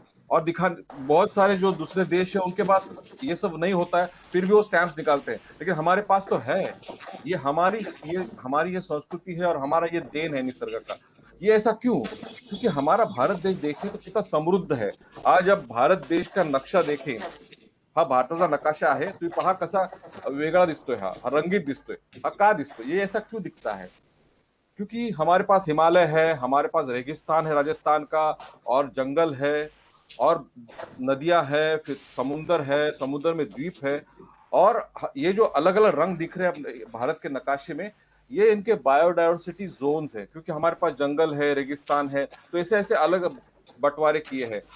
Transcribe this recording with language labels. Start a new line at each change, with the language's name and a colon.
Hindi: और दिखा बहुत सारे जो दूसरे देश है उनके पास ये सब नहीं होता है, फिर भी वो स्टैंप्स निकालते हैं, लेकिन हमारे पास तो है। ये हमारी ये संस्कृति है, और हमारा ये देन है निसर्ग का। ये ऐसा क्यों? क्योंकि हमारा भारत देश देखें तो कितना समृद्ध है। आज अब भारत देश का नक्शा देखें,
Marathi: हा भारताचा नकाशा आहे, तुम्ही पहा कसा वेगळा दिसतोय, हा रंगीत दिसतोय। हा का दिसतोय?
Hindi: ये ऐसा क्यों दिखता है? क्योंकि हमारे पास हिमालय है, हमारे पास रेगिस्तान है राजस्थान का, और जंगल है, और नदियां हैं, फिर समुंदर है, समुद्र में द्वीप है। और ये जो अलग अलग रंग दिख रहे हैं अपने भारत के नकाशे में, ये इनके बायोडायवर्सिटी जोन्स है, क्योंकि हमारे पास जंगल है, रेगिस्तान है, तो ऐसे ऐसे अलग बंटवारे किए हैं।